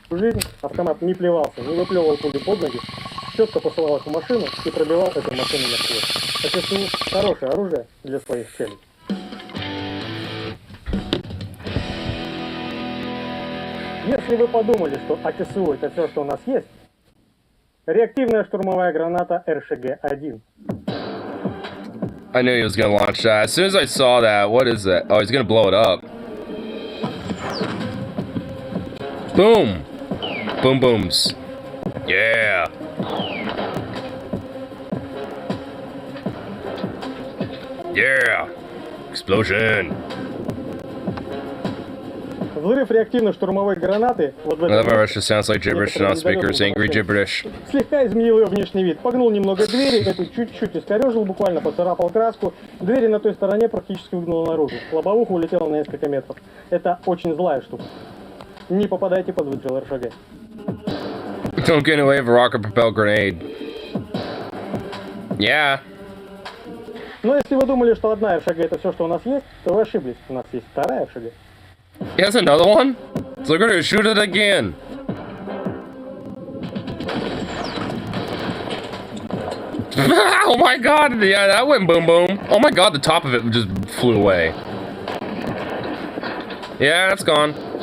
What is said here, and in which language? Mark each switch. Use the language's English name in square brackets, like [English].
[Russian] жизнь автомат не плевался, не выплевывал пули под ноги, четко посылал их в машину и пробивал эту машину насквозь. АТСУ хорошее оружие для своих целей. Если вы подумали, что АТСУ это все, что у нас есть, реактивная штурмовая граната РШГ-1. [English] I knew he was gonna launch that. As soon as I saw that, what is that? Oh, he's gonna blow it up. Boom! Boom booms. Yeah! Yeah! Explosion! [Russian] Взрыв реактивной штурмовой гранаты вот в [English] Another [Russian] этом [English] Russia sounds like gibberish on speakers, angry gibberish. [Russian] слегка изменил ее внешний вид. Погнул немного двери, эту чуть-чуть искорежил, буквально поцарапал краску. Двери на той стороне практически выгнул наружу. Лобовуха улетела на несколько метров. Это очень злая штука. Не попадайте под выстрел РШГ. [English] Don't get away with a rocket-propelled grenade. Yeah. [Russian] Но если вы думали, что одна РШГ это все, что у нас есть, то вы ошиблись. У нас есть вторая РШГ. [English] He has another one? So they're gonna shoot it again. Oh my god, yeah, that went boom boom. Oh my god, the top of it just flew away. Yeah, it's gone.